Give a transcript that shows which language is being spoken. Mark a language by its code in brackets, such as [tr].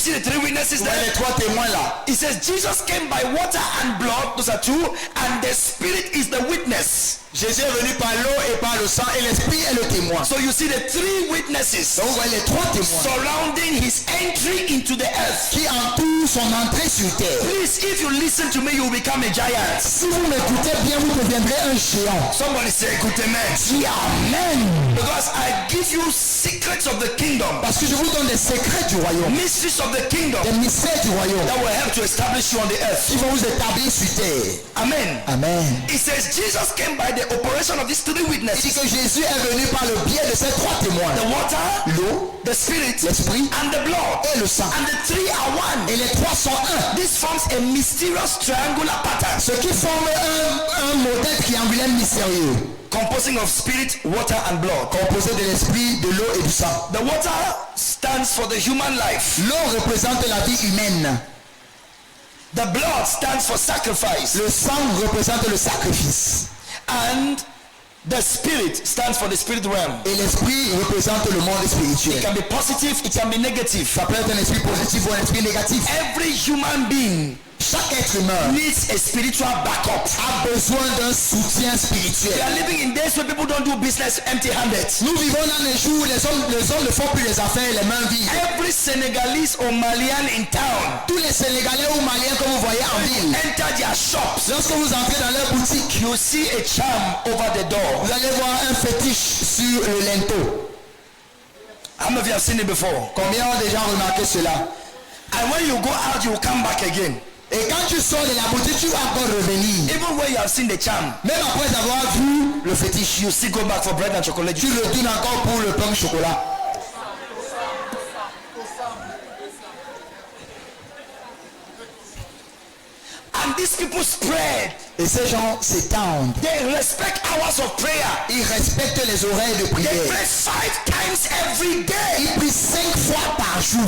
[en] You see the 3 witnesses [fr] Vous voyez [en] there? [fr] les 3 témoins là. [en] It says Jesus came by water and blood, those are 2, and the Spirit is the witness. [fr] Jésus est venu par l'eau et par le sang et l'Esprit est le témoin. [en] So you see the 3 witnesses [fr] Donc vous voyez les 3 témoins [en] surrounding his entry into the earth. [fr] qui entourent son entrée sur terre. [en] Please, if you listen to me, you will become a giant. [fr] Si vous m'écoutez bien, vous deviendrez un géant. [en] Somebody say, [fr] écoutez-moi. Dis Amen. [en] Because I give you secrets of the kingdom, [fr] Parce que je vous donne des secrets du royaume, [en] mysteries of the kingdom [fr] des mystères du royaume [en] that will help to establish you on the earth. [fr] qui vont vous établir sur terre. Amen. Amen. [en] It says Jesus came by the operation of these 3 [fr] Il dit [en] witnesses: [fr] que Jésus est venu par le biais de ces 3 témoins. [en] the water, [fr] L'eau, [en] the Spirit, [fr] l'Esprit [en] and the blood. [fr] et le sang. [en] And the 3 are one. [fr] Et les 3 sont un. [en] This forms a mysterious triangular pattern [fr] Ce qui forme un modèle triangulaire mystérieux, [en] composing of spirit, water, and blood. [fr] composé de l'esprit, de l'eau et du sang. [en] The water stands for the human life. [fr] L'eau représente la vie humaine. [en] The blood stands for sacrifice. [fr] Le sang représente le sacrifice. [en] And the spirit stands for the spirit realm. [fr] Et l'esprit représente le monde [en] It [fr] spirituel. [en] can be positive, it can be negative. [fr] Ça peut être un esprit positif ou un esprit négatif. [en] Every human being [fr] Chaque être humain [en] needs a spiritual backup. [fr] a besoin d'un soutien [en] We [fr] spirituel. [en] are living in days where people don't do business empty-handed. [fr] Nous vivons dans les jours où les hommes ne font plus les affaires les mains vides. [en] Every Senegalese or Malian in town, [fr] Tous les Sénégalais ou Maliens que vous voyez en ville, [en] enter their shops, [fr] lorsque vous entrez dans leur boutique, [en] you see a charm over the door. [fr] vous allez voir un fétiche sur le linteau. [en] How many of you have seen it before? [fr] Combien ont déjà remarqué cela? [en] And when you go out, you will come back again. [fr] Et quand tu sors de la boutique, tu vas encore revenir. [en] Even when you have seen the charm, [fr] Même après avoir vu le fétiche, [en] you still go back for bread and chocolate. [fr] tu retournes encore pour le pain au chocolat. [en] And these people spread. [fr] Et ces gens s'étendent. [en] They respect hours of prayer. [fr] Ils respectent les oreilles de [en] They [fr] prière. [en] pray 5 times every day. [fr] Ils prient 5 fois par jour.